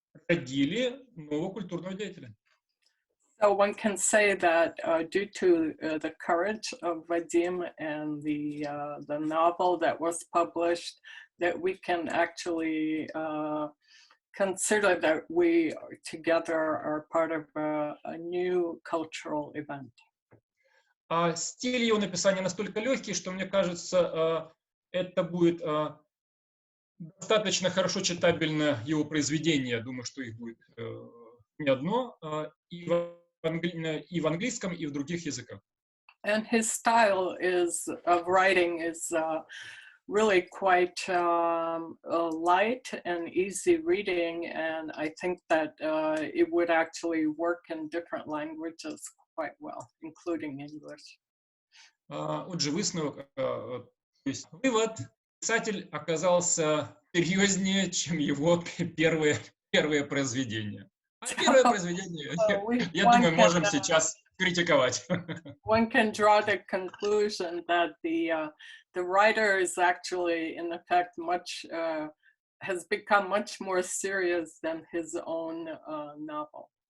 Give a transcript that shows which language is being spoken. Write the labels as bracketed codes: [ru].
[ru] родили нового культурного деятеля. [en] So one can say that due to the courage of Vadim and the novel that was published, that we can actually consider that we together are part of a new cultural event. [ru] Стиль его написания настолько легкий, что, мне кажется, это будет достаточно хорошо читабельно его произведение. Я думаю, что их будет не одно, и в английском, и в других языках. [en] And his style of writing is really quite light and easy reading, and I think that it would actually work in different languages quite well, including English. [uk] Отже, висновок, [ru] то есть вывод: писатель оказался серьезнее, чем его первые произведения. А первое произведение, я думаю, можем сейчас критиковать. [en] One can draw the conclusion that the writer is actually, in effect, has become much more serious than his own novel.